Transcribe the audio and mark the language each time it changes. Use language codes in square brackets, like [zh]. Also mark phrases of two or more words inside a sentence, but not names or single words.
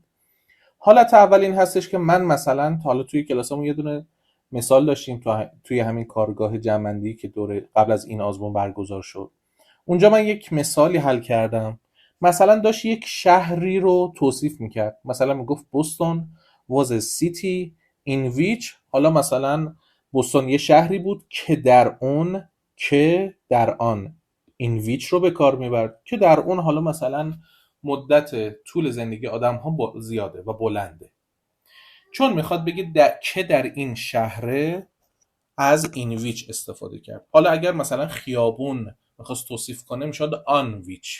[fa] حالت اول این هستش که من مثلا حالا توی کلاسمون یه دونه مثال داشتیم توی همین کارگاه جمع‌بندی که دوره قبل از این آزمون برگزار شد. اونجا من یک مثالی حل کردم. مثلا داشت یک شهری رو توصیف میکرد. مثلا میگفت [en] بوستون was a city in which، [fa] حالا مثلا بوستون یه شهری بود که در آن [en] in which [fa] رو به کار میبرد که در اون حالا مثلا مدت طول زندگی آدم ها زیاده و بلنده. چون میخواد بگه که در این شهره از این ویچ استفاده کرد. حالا اگر مثلا خیابون میخواست توصیف کنه میشد [en] on which.